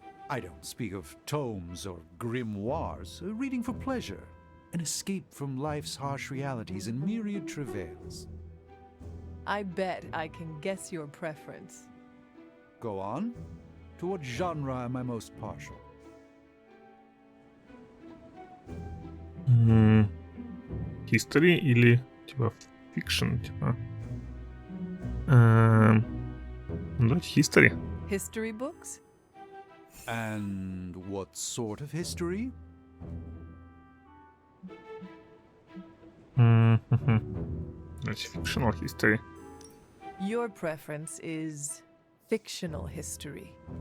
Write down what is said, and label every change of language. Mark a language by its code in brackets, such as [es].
[en] I don't speak of tomes or grimoires, reading for pleasure, an escape from life's harsh realities and myriad travails. I bet I can guess your preference. Go on. To what genre am I most partial? [ru] History или типа fiction, типа. Давайте history. [en] History books? And what sort of history? [ru] Значит, [en] fictional history. Your preference is fictional history.